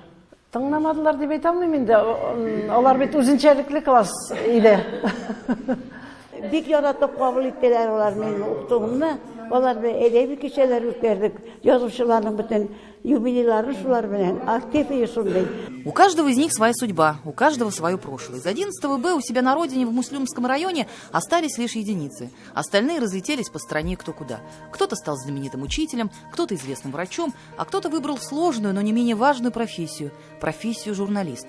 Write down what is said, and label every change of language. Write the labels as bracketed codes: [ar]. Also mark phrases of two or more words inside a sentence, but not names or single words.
[tt] Тыңламадылар дип әйтә алмыйм инде. Алар бит үзенчәлекле класс иде. Бик яратып кабул иттеләр алар минем укытуымны. Алар әдәби кичәләр үткәрдек. Язучыларның бөтен юбилейлары шулар белән актив и шундый. [ru] У каждого из них своя судьба, у каждого свое прошлое. Из 11 Б у себя на родине в Муслюмском районе остались лишь единицы. Остальные разлетелись по стране кто куда. Кто-то стал знаменитым учителем, кто-то известным врачом, а кто-то выбрал сложную, но не менее важную профессию – профессию журналиста.